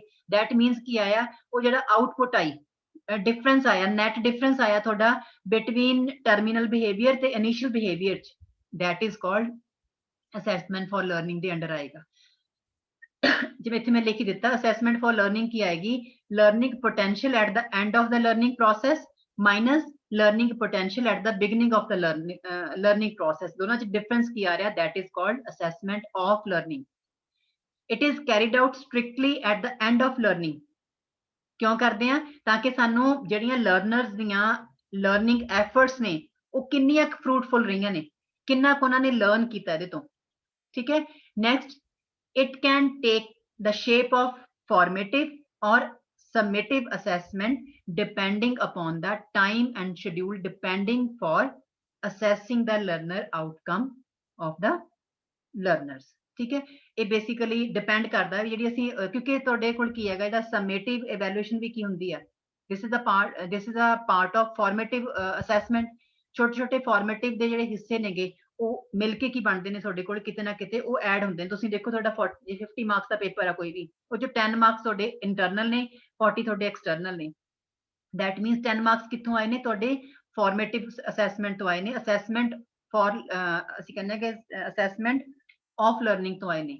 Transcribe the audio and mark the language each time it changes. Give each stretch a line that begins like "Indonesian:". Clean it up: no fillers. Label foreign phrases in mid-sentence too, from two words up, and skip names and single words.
English: that means
Punjabi: ਕੀ ਆਇਆ, ਉਹ ਜਿਹੜਾ ਆਊਟਪੁੱਟ ਆਈ, ਡਿਫਰੈਂਸ ਆਇਆ,
English: net difference
Punjabi: ਆਇਆ ਤੁਹਾਡਾ
English: between terminal behaviour
Punjabi: ਤੇ
English: initial behaviour
Punjabi: 'ਚ,
English: that is called assessment for learning
Punjabi: ਦੇ ਅੰਡਰ ਆਏਗਾ। ਜਿਵੇਂ ਇੱਥੇ ਮੈਂ ਲਿਖ ਦਿੱਤਾ,
English: assessment for learning
Punjabi: ਕੀ ਆਏਗੀ,
English: learning potential at the end of the learning process minus learning potential at the beginning of the learning process,
Punjabi: ਦੋਨਾਂ ਚ difference ਕੀ ਆ ਰਿਹਾ,
English: that is called assessment of learning. It is carried out strictly at the end of learning.
Punjabi: ਕਿਉਂ ਕਰਦੇ ਆ, ਤਾਂ ਕਿ ਸਾਨੂੰ ਜਿਹੜੀਆਂ learners ਦੀਆਂ
English: learning efforts
Punjabi: ਨੇ ਉਹ ਕਿੰਨੀਆਂ fruitful ਰਹੀਆਂ ਨੇ, ਕਿੰਨਾ ਕੁ ਉਹਨਾਂ ਨੇ learn ਕੀਤਾ ਇਹਦੇ ਤੋਂ, ਠੀਕ ਹੈ।
English: Next, it can take the shape of formative or summative assessment depending upon the time and schedule depending for assessing the learner outcome of the learners,
Punjabi: ਠੀਕ ਹੈ। ਇਹ ਬੇਸਿਕਲੀ ਡਿਪੈਂਡ ਕਰਦਾ ਵੀ ਜਿਹੜੀ ਅਸੀਂ ਕਿਉਂਕਿ ਤੁਹਾਡੇ ਕੋਲ ਕੀ ਹੈਗਾ, ਇਹਦਾ
English: summative evaluation
Punjabi: ਵੀ ਕੀ ਹੁੰਦੀ ਹੈ,
English: this is a part of formative assessment.
Punjabi: ਛੋਟੇ ਛੋਟੇ ਫਾਰਮੇਟਿਵ ਦੇ ਜਿਹੜੇ ਹਿੱਸੇ ਨੇਗੇ ਉਹ ਮਿਲ ਕੇ ਕੀ ਬਣਦੇ ਨੇ, ਤੁਹਾਡੇ ਕੋਲ ਕਿਤੇ ਨਾ ਕਿਤੇ ਉਹ ਐਡ ਹੁੰਦੇ ਨੇ। ਤੁਸੀਂ ਦੇਖੋ ਤੁਹਾਡਾ 50 ਮਾਰਕਸ ਦਾ ਪੇਪਰ ਆ ਕੋਈ ਵੀ, ਉਹ ਚ 10 ਮਾਰਕਸ ਤੁਹਾਡੇ ਇੰਟਰਨਲ ਨੇ, 40 ਤੁਹਾਡੇ ਐਕਸਟਰਨਲ ਨੇ।
English: that means
Punjabi: 10 ਮਾਰਕਸ ਕਿੱਥੋਂ ਆਏ ਨੇ, ਤੁਹਾਡੇ
English: formative assessment
Punjabi: ਤੋਂ ਆਏ ਨੇ,
English: assessment for
Punjabi: ਅਸੀਂ ਕਹਿੰਦੇ ਹਾਂ ਕਿ
English: assessment of learning
Punjabi: ਤੋਂ ਆਏ ਨੇ।